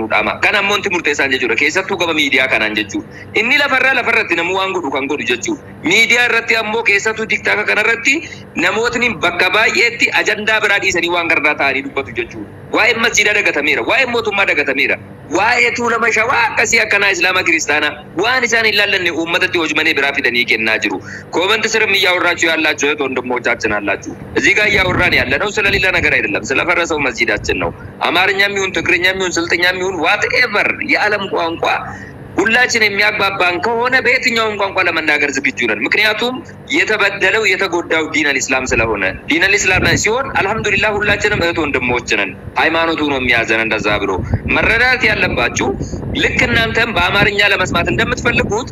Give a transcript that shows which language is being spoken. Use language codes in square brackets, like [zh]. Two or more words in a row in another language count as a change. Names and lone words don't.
[om] nu dhaama kan ammoo inti murteessaan jechuudha keessattuu gama miidiyaa kanaan jechuudha inni lafarratti namuu waan godhu kan godhu jechuudha miidiyaa irratti ammoo keessattuu tiktaaka kanarratti namootni bakka baay'eetti ajandaa biraa dhiisanii waan gardaa ta'anii dubbatu jechuudha waa'ee masjiida dagatameera waa'ee mootummaa dagatameera waa'ee tuulama shawaa akkasii akkanaa islaama kiristaanaa waan isaan hin laallanne uummatatti hojmanii biraa fidanii kennaa jiru [am] ኮመንት ስርም እያወራችሁ ያላችሁ ወንድሞቻችን አላችሁ እዚህ ጋር እያወራን ያለነው ስለሌላ ነገር አይደለም ስለፈረሰው መስጂዳችን ነው አማርኛም ይሁን ትግርኛም ይሁን ስልጥኛም ይሁን ዋትኤቨር የዓለም ቋንቋ ሁላችን የሚያግባባን ከሆነ በየትኛውም ቋንቋ ለመናገር ዝግጁ ነን። ምክንያቱም የተበደለው የተጎዳው [ar] دين الإسلام [am] ስለሆነ [ar] دين الإسلام [am] ሲሆን አልহামዱሊላህ ሁላችንም እህት ወንድሞች ነን። ሃይማኖቱ ነው የሚያዘን እንደዛ ብሎ መረዳት ያለባችሁ። ልክ እናንተም በአማርኛ ለመስማት እንደምትፈልጉት